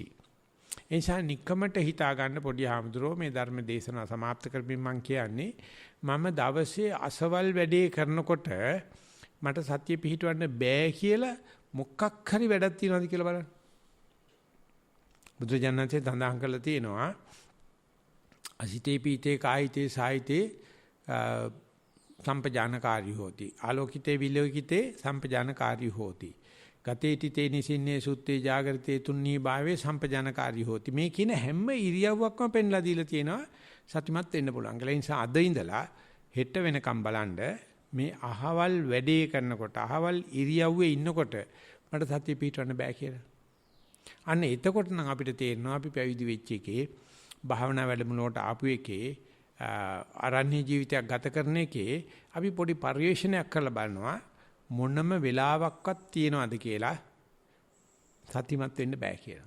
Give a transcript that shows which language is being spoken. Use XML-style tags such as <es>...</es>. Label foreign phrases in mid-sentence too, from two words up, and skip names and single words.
<si>ඒ නිසා නික්කමට හිතා ගන්න පොඩි ආමතුරෝ මේ ධර්ම දේශනාව સમાપ્ત කරමින් මම කියන්නේ මම දවසේ අසවල් වැඩේ කරනකොට මට සතිය පිටවන්න බෑ කියලා මොකක් හරි වැඩක් තියනවාද කියලා බලන්න. බුදුජානකසේ සඳහන් කරලා තියෙනවා</si> <pi>අසිතේ පීතේ කායිතේ සායිතේ සම්පජානකාරී හෝති. ආලෝකිතේ විලෝකිතේ සම්පජානකාරී හෝති. ගතේටි තේ නිසින්නේ සුත්තේ ජාගරිතේ තුන්නී භාවේ සම්පජානකාරී හෝති.</pi> <si>මේ කියන හැම ඉරියව්වක්ම පෙන්ලා දීලා තියෙනවා සතිමත් වෙන්න පුළුවන්. ඒ නිසා අද ඉඳලා හෙට වෙනකම් බලන්න මේ අහවල් වැඩේ කරනකොට අහවල් ඉරියව්වේ ඉන්නකොට මට සතිය පිටවන්න බෑ කියලා. අන්න එතකොට නම් අපිට තේරෙනවා අපි පැවිදි වෙච්ච එකේ භාවනා වැඩමුළුවට ආපු එකේ ආරණ්‍ය ජීවිතයක් ගත කරන එකේ අපි පොඩි පරිශ්‍රණයක් කරලා බලනවා මොනම වෙලාවක්වත් තියනවද කියලා සතිමත් වෙන්න බෑ කියලා.</si>